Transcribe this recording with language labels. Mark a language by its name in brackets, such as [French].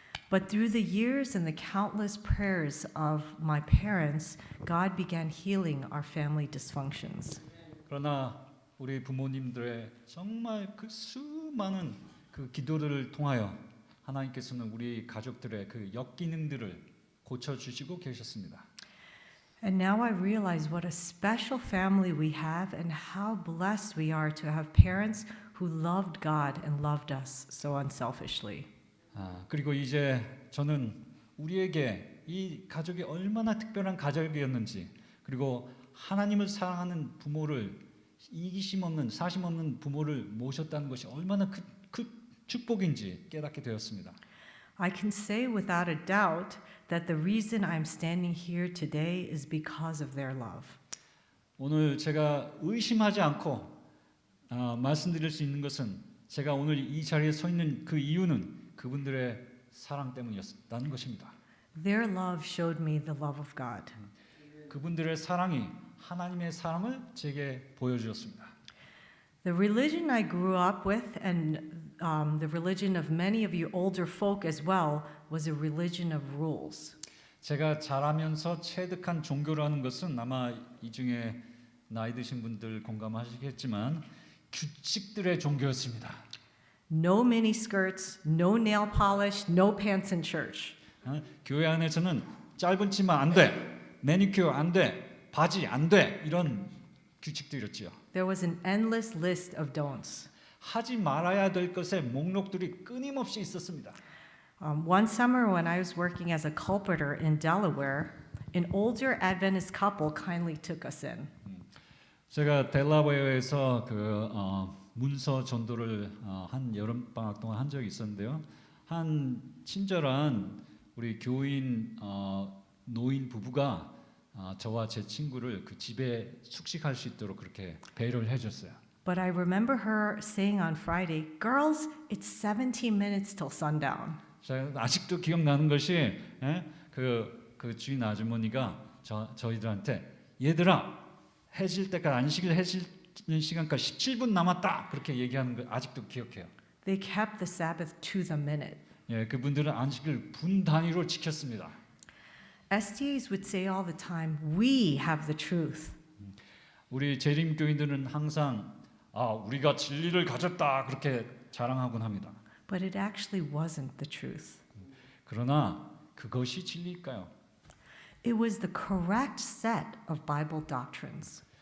[English] But through the years and the countless prayers of my parents, God began healing our family dysfunctions. [Korean] 그러나 우리 부모님들의 정말 그 수많은 그 기도들을 통하여 하나님께서는 우리 가족들의 그 역기능들을 고쳐 주시고 계셨습니다. [English] And now I realize what a special family we have and how blessed we are to have parents who loved God and loved us so unselfishly. [Korean] 그리고 이제 저는 우리에게 이 가족이 얼마나 특별한 가족이었는지, 그리고 하나님을 사랑하는 부모를, 이기심 없는 사심 없는 부모를 모셨다는 것이 얼마나 큰 축복인지 깨닫게 되었습니다. [English] I can say without a doubt that the reason I'm standing here today is because of their love. [Korean] 오늘 제가 의심하지 않고 말씀드릴 수 있는 것은 제가 오늘 이 자리에 서 있는 그 이유는 그분들의 사랑 때문이었다는 것입니다. [English] Their love showed me the love of God. [Korean] 그분들의 사랑이 하나님의 사랑을 제게 보여주었습니다. [English] The religion I grew up with and the religion of many of you older folk as well was a religion of rules. [Korean] 제가 자라면서 체득한 종교라는 것은 아마 이 중에 나이 드신 분들 공감하시겠지만 규칙들의 종교였습니다. [English] No mini skirts, no nail polish, no pants in church. [Korean] 교회 안에서는 짧은 치마 안 돼, 매니큐어 안 돼, 바지 안 돼, 이런 규칙들이었지요. [English] There was an endless list of don'ts. [Korean] 하지 말아야 될 것의 목록들이 끊임없이 있었습니다. [English] One summer when I was working as a colporteur in Delaware, an older Adventist couple kindly took us in. [Korean] 제가 델라웨어에서 문서 전도를 한 여름 방학 동안 한 적이 있었는데요. 한 친절한 우리 교인 노인 부부가 저와 제 친구를 그 집에 숙식할 수 있도록 그렇게 배려를 해줬어요. [English] But I remember her saying on Friday, "Girls, it's 17 minutes till sundown." [Korean] 제가 아직도 기억나는 것이 그 주인 아주머니가 저희들한테 얘들아 해질 때까지 안식일 해지는 시간까지 17분 남았다 그렇게 얘기하는 걸 아직도 기억해요. [English] They kept the Sabbath to the minute. [Korean] 예, 그분들은 안식일 분 단위로 지켰습니다. [English] SDAs would say all the time, "We have the truth." [Korean] 우리 재림 교인들은 항상 우리가 진리를 가졌다 그렇게 자랑하곤 합니다. [English] But it actually wasn't the truth. [Korean] 그러나 그것이 진리일까요? [English] It was the correct set of Bible doctrines.